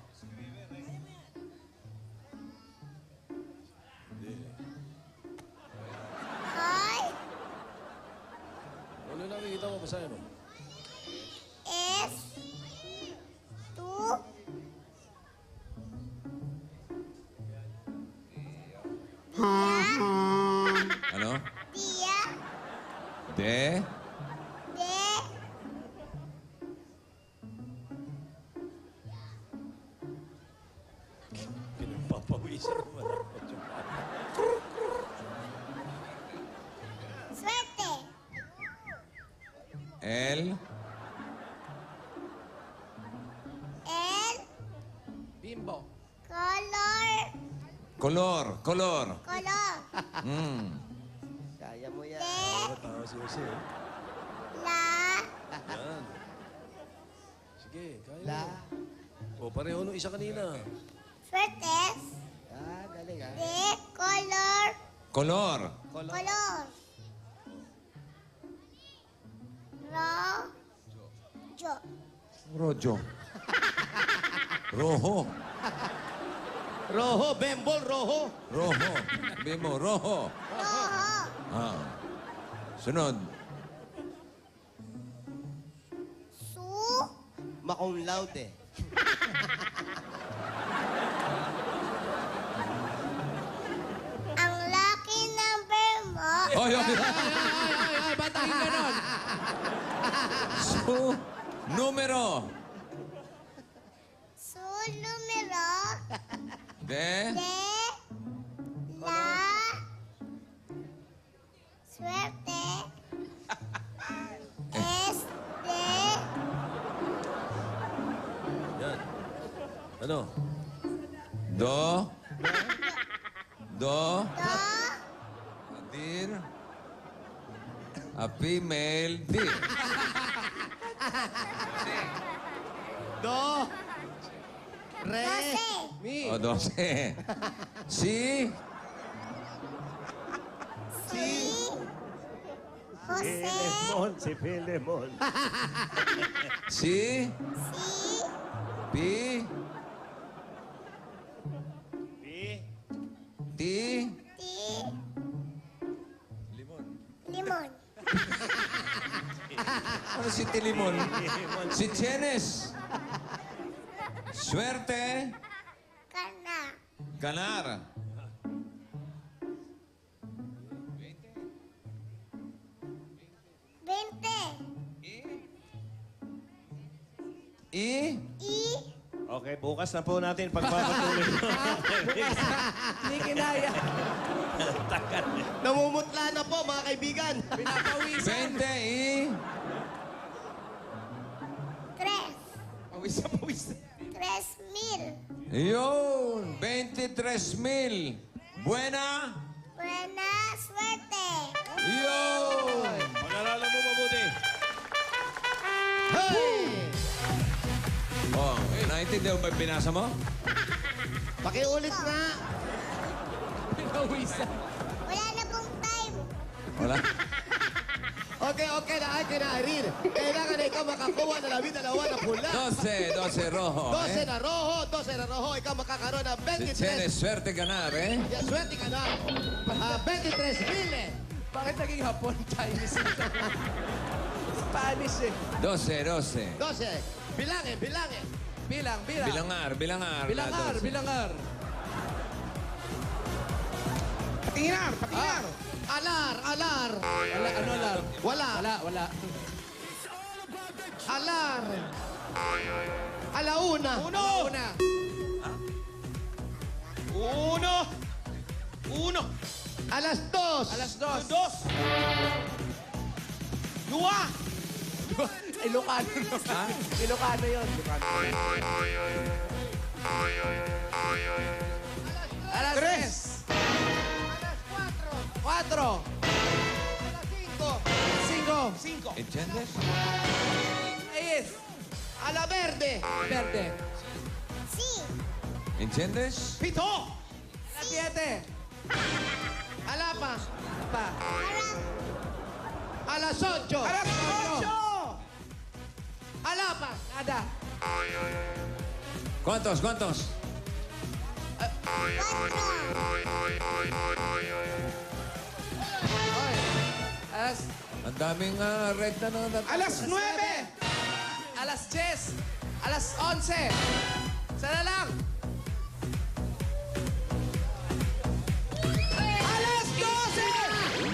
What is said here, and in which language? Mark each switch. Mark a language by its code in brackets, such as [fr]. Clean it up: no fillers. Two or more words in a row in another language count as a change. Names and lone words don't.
[tl] Hi. Ano nakikita mo? Basahin mo. S. 2. Ano? Tia. De? De. Pinagpapawisan na malapot yung Swerte. L? L. Bimbo. Color. Color, color. Color. Hmm. Kaya mo yan. De. tao si Jose. La. Yan. Sige, kaya La. mo. O, pareho nung isa kanina. Swertes. Galing ah. De, color. Kolor. Color. Jo. Rojo. Roho. Roho, bembol, roho. Roho. Bimo, roho. Rojo. Ah. Sunod. Su. Makum laude. Ang lucky number mo. Oy, oy. Ba't ang ganon? [es] Su. Numero. Su numero. [tl] De. [es] De. La. Suerte. Es. De. [tl] Yan. Ano? Do. Do. Do. [en] Dir. A female deer. [tl] Do. Re. Doce. Mi. O, 12. Si. Si. Jose. Si Pilemon. Si. Si. Pi. Ti. Ti. Limon. Limon. Ano si Tilimon? Si Chenes. Suerte. Kana. Ganar. Veinte. I. I. Okay, bukas na po natin pagpapatuloy. Hindi kinaya. Namumutla na po, mga kaibigan. Pinapawisan. 20 I. Tres. Pawisan, pawisan. 3,000. Yun. 23,000. Buena. [es] Buena suerte. [tl] Yun. Pag-aralan mo mabuti. Hey! Oh, naintindihan mo ba yung binasa mo? Pakiulit na. Pinawisan. Wala na pong time. Wala. Okay na, ay kinairin. Kailangan na ikaw makakuha na 12 na pula. 12 rojo. 12 na roho, 12 na roho. Ikaw makakaroon ng Si Chenes, 23. [es] suerte ganar, [tl] eh? Yan, swerte ka na. 23,000. Bakit naging hapon Chinese ito? Spanish eh. 12. 12. Bilangin. Bilang. Bilangar. Bilangar. 12. Bilangar. Patinginar. Patinginar. Alar. Wala, ano alar? Wala. Wala. Alar. Alauna. Uno. Alas 2. Alas 2. Dua. Ilocano no? Ha? Ilocano yun. Alas 3. Alas 4. 4. Alas 5. 5. ¿Entiendes? 6. Ala verde. Verde. Si. ¿Entiendes? 7. Alas 7. Alapa. Pa. Alas 8. Alas 8. Alapa. Nada. ¿Cuántos? Alas. Ang daming red na natatapos. Alas 9. Alas 10. Alas 11. Sana lang. Alas 12.